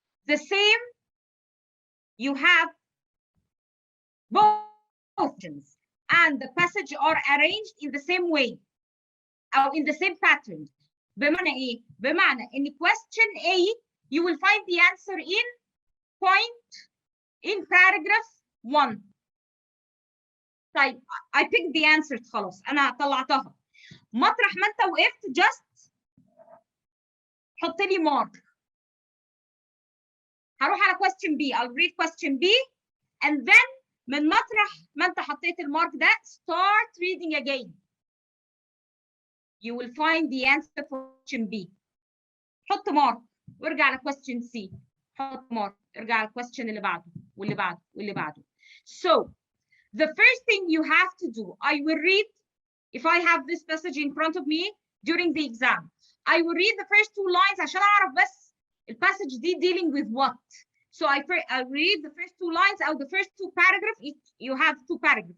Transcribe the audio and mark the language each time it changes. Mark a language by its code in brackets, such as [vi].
[en] The same you have both questions and the passage are arranged in the same way [ar] أو [en] in the same pattern. [ar] بمعنى إيه؟ بمعنى إن [en] question A you will find the answer in paragraph 1. [ar] طيب [en] I picked the answer [ar] خلاص أنا طلعتها. مطرح ما أنت وقفت [en] just [ar] حط لي mark. هروح على [en] question B. I'll read question B and then [ar] من مطرح ما أنت حطيت المارك ده [en] start reading again. You will find the answer for question B. [ar] حط [en] mark [ar] وارجع على [en] question C. [ar] حط mark ارجع على question اللي بعده واللي بعده واللي بعده. [en] So the first thing you have to do, I will read, if I have this passage in front of me during the exam, I will read the first 2 lines [ar] عشان أعرف بس الباسج دي [en] dealing with what. So I read the first 2 lines or the first 2 paragraphs. You have 2 paragraphs.